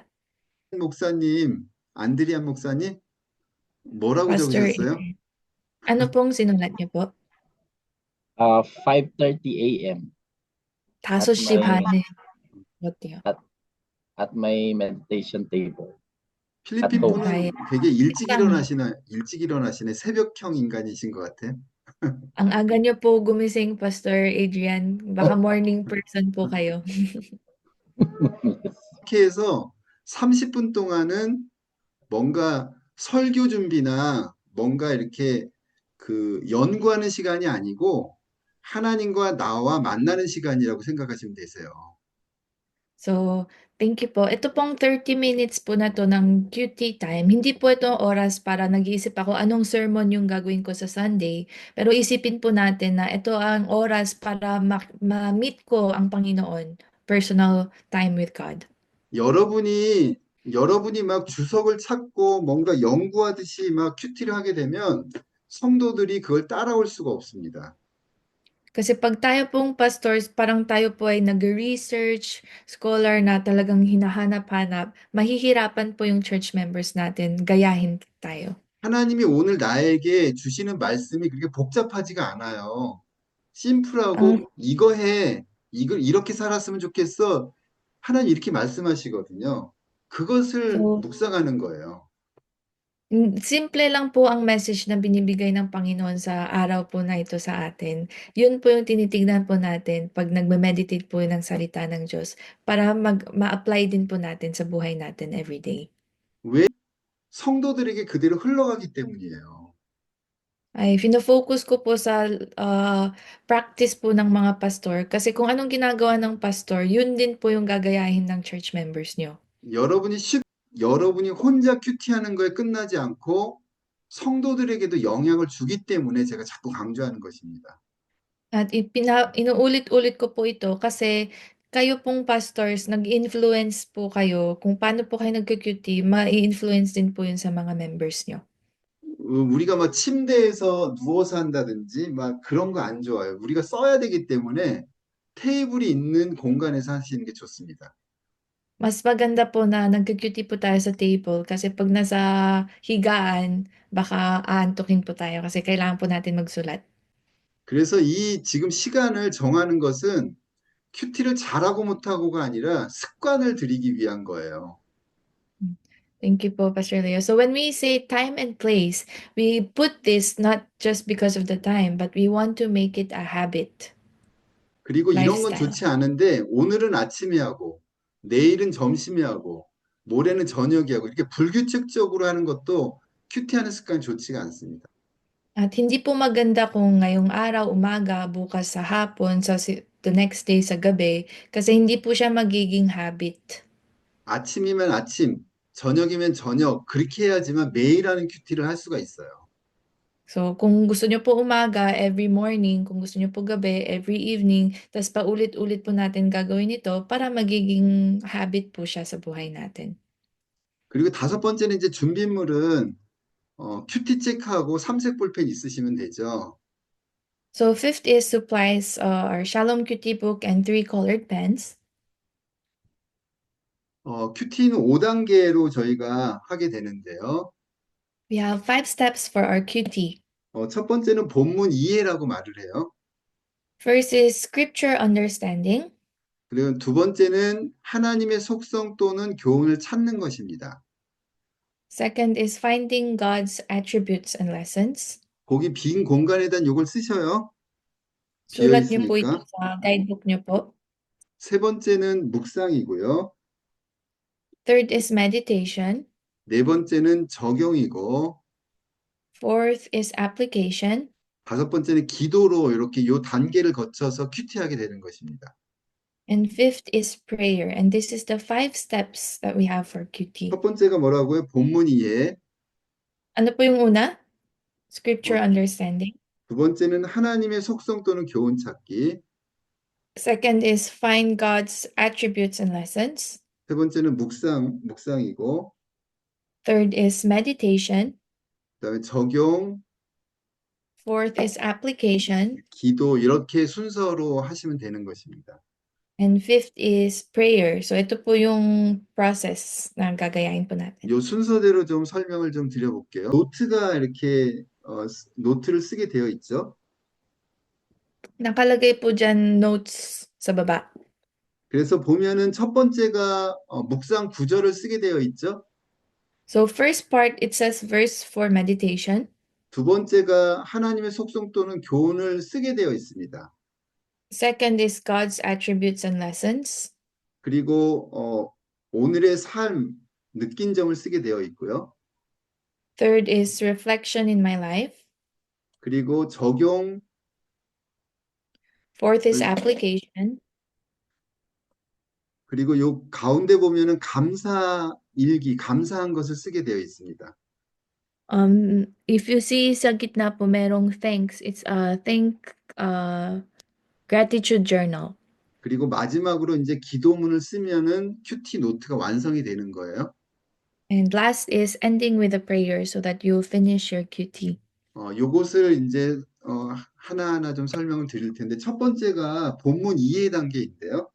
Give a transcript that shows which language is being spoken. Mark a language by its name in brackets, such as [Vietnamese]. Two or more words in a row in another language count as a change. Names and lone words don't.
[Korean] 목사님, 안드리안 목사님, 뭐라고 [Filipino] Pastor [Korean] 적으셨어요? [Filipino] Adrian, ano pong sinulat niyo po? [English] 5:30 a.m. [Korean] 다섯 시 [English] my- [Korean] 반에 어때요? [English] at my meditation table. [Korean] 필리핀 또- 분은 되게 일찍 약간- 일어나시네. 새벽형 인간이신 것 같아. [Filipino] Ang aga niyo po gumising, Pastor Adrian. Baka [English] morning person [Filipino] po kayo. [Korean] 이렇게 해서 30분 동안은 뭔가 설교 준비나 뭔가 이렇게 연구하는 시간이 아니고 하나님과 나와 만나는 시간이라고 생각하시면 되세요. [English] So, thank you po. [Filipino] Ito pong 30 minutes po na to ng [English] QT time. [Filipino] Hindi po ito oras para nag-iisip ako anong sermon yung gagawin ko sa Sunday. Pero isipin po natin na ito ang oras para ma-meet ko ang Panginoon. [English] Personal time with God. [Korean] 여러분이 막 주석을 찾고 뭔가 연구하듯이 막 큐티를 하게 되면 성도들이 그걸 따라올 수가 없습니다. [Filipino] Kasi pag tayo pong pastors, parang tayo po ay nag-research, scholar na talagang hinahanap-hanap, mahihirapan po yung [English] church members [Filipino] natin, gayahin tayo. [Korean] 하나님이 오늘 나에게 주시는 말씀이 그렇게 복잡하지가 않아요. 심플하고 이거 해. 이걸 이렇게 살았으면 좋겠어. 하나님 이렇게 말씀하시거든요. 그것을 [English] So- [Korean] 묵상하는 거예요. [Filipino] Simple lang po ang message na binibigay ng Panginoon sa araw po na ito sa atin. Yun po yung tinitignan po natin pag nagme-meditate po ng salita ng Diyos para ma-apply din po natin sa buhay natin everyday. [Korean] 왜? 성도들에게 그대로 흘러가기 때문이에요. [Filipino] Ay fino-focus ko po sa practice po ng mga pastor kasi kung anong ginagawa ng pastor, yun din po yung gagayahin ng [English] church members [Filipino] nyo. [Korean] 여러분이 혼자 큐티하는 거에 끝나지 않고 성도들에게도 영향을 주기 때문에 제가 자꾸 강조하는 것입니다. [Filipino] At inuulit-ulit ko po ito kasi kayo pong pastors, nag-influence po kayo kung paano po kayo nagki-QT, mai-influence din po yun sa mga members nyo. [Korean] 우리가 막 침대에서 누워서 한다든지 막 그런 거 안 좋아요. 우리가 써야 되기 때문에 테이블이 있는 공간에서 하시는 게 좋습니다. [Filipino] Mas maganda po na nagki-QT po tayo sa table kasi pag nasa higaan, baka aantukin po tayo kasi kailangan po natin magsulat. [Korean] 그래서 이 지금 시간을 정하는 것은 큐티를 잘하고 못하고가 아니라 습관을 들이기 위한 거예요. [English] Thank you po, Pastor Leo. So when we say time and place, we put this not just because of the time, but we want to make it a habit. [Korean] 그리고 이런 건 [English] Lifestyle. [Korean] 좋지 않은데 오늘은 아침에 하고 내일은 점심에 하고 모레는 저녁에 하고 이렇게 불규칙적으로 하는 것도 큐티하는 습관이 좋지가 않습니다. [Filipino] At hindi po maganda kung ngayong araw, umaga, bukas sa hapon, [English] the next day [Filipino] sa gabi, kasi hindi po siya magiging habit. [Korean] 아침이면 아침, 저녁이면 저녁 그렇게 해야지만 매일 하는 큐티를 할 수가 있어요. [Filipino] So kung gusto nyo po umaga, [English] every morning, [Filipino] kung gusto nyo po gabi, [English] every evening, [Filipino] tas paulit-ulit po natin gagawin ito para magiging habit po siya sa buhay natin. [Korean] 그리고 다섯 번째는 이제 준비물은 큐티 체크하고 삼색 볼펜 있으시면 되죠. [English] So fifth is supplies, our Shalom QT book and 3 colored pens. [Korean] 큐티는 5단계로 저희가 하게 되는데요. [English] We have 5 steps for our QT. [Korean] 첫 번째는 본문 이해라고 말을 해요. [English] First is scripture understanding. [Korean] 그리고 두 번째는 하나님의 속성 또는 교훈을 찾는 것입니다. [English] Second is finding God's attributes and lessons. [Korean] 거기 빈 공간에다 이걸 쓰셔요. [Filipino] Sulat niyo po ito [Korean] 비어있으니까. [Filipino] sa guidebook niyo po. [Korean] 세 번째는 묵상이고요. [English] Third is meditation. [Korean] 네 번째는 적용이고, [English] Fourth is application. [Korean] 다섯 번째는 기도로 이렇게 요 단계를 거쳐서 큐티하게 되는 것입니다. [English] And fifth is prayer. And this is the 5 steps that we have for QT. [Korean] 첫 번째가 뭐라고요? 본문 이해. [Filipino] Ano po yung una? Scripture 어, [English] understanding. [Korean] 두 번째는 하나님의 속성 또는 교훈 찾기. [English] Second is find God's attributes and lessons. [Korean] 세 번째는 묵상이고, [English] Third is meditation. [Korean] 그다음에 적용, [English] Fourth is application. [Korean] 기도 이렇게 순서로 하시면 되는 것입니다. [English] And fifth is prayer. [Filipino] So ito po yung process na gagayahin po natin. [Korean] 이 순서대로 좀 설명을 좀 드려볼게요. 노트가 이렇게 노트를 쓰게 되어 있죠. [Filipino] Nakalagay po dyan notes sa baba. [Korean] 그래서 보면은 첫 번째가 묵상 구절을 쓰게 되어 있죠. [English] So first part, it says verse for meditation. [Korean] 두 번째가 하나님의 속성 또는 교훈을 쓰게 되어 있습니다. [English] Second is God's attributes and lessons. [Korean] 그리고 오늘의 삶, 느낀 점을 쓰게 되어 있고요. [English] Third is reflection in my life. [Korean] 그리고 적용, [English] Fourth is application. [Korean] 그리고 요 가운데 보면은 감사 일기, 감사한 것을 쓰게 되어 있습니다. [English] If you see [Filipino] sa gitna po merong [English] thanks, it's a gratitude journal. [Korean] 그리고 마지막으로 이제 기도문을 쓰면은 큐티 노트가 완성이 되는 거예요. [English] And last is ending with a prayer so that you finish your QT. [Korean] 요것을 이제 하나하나 좀 설명을 드릴 텐데 첫 번째가 본문 이해 단계인데요.